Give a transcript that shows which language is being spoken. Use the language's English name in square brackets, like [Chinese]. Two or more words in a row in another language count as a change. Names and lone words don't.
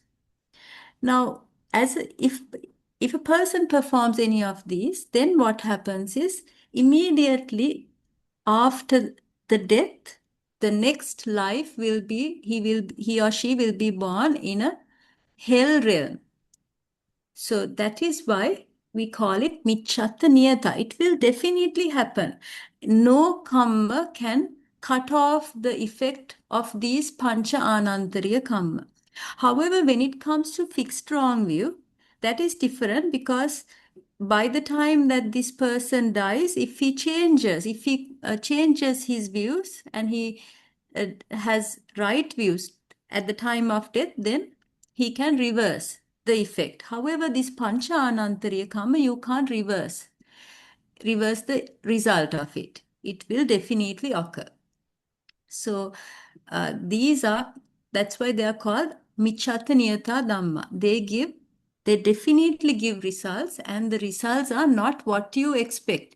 [English] Now, if a person performs any of these, then what happens is immediately after the death, the next life will be, he or she will be born in a hell realm. So that is why we call it Michattaniyata. It will definitely happen. No kamma can cut off the effect of these [Pali] pancha anantariya kamma. [English] However, when it comes to fixed wrong view, that is different, because by the time that this person dies, if he changes his views and he has right views at the time of death, then he can reverse the effect. However, this [Pali] pancha anantariya kamma, [English] you can't reverse the result of it. It will definitely occur. So that's why they are called [Pali] Michattaniyata Dhamma. [English] They definitely give results, and the results are not what you expect.